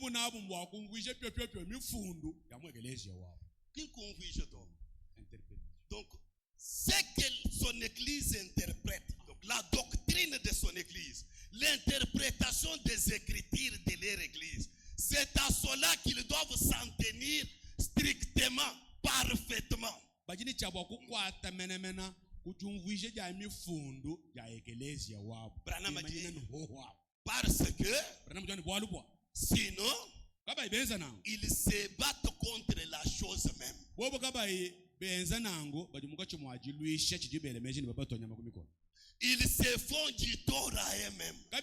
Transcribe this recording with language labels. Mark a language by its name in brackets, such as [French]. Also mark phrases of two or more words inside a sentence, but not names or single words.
[French] Donc, c'est que son église interprète, donc la doctrine de son église, l'interprétation des écritures de leur église, c'est à cela qu'ils doivent s'en tenir strictement, parfaitement. [Luba-Lulua] ujumvuishe ja mifundo ja ekelezia wabo [French] parce que sinon ils se battent contre la chose même. Ils se font du tort à eux-mêmes.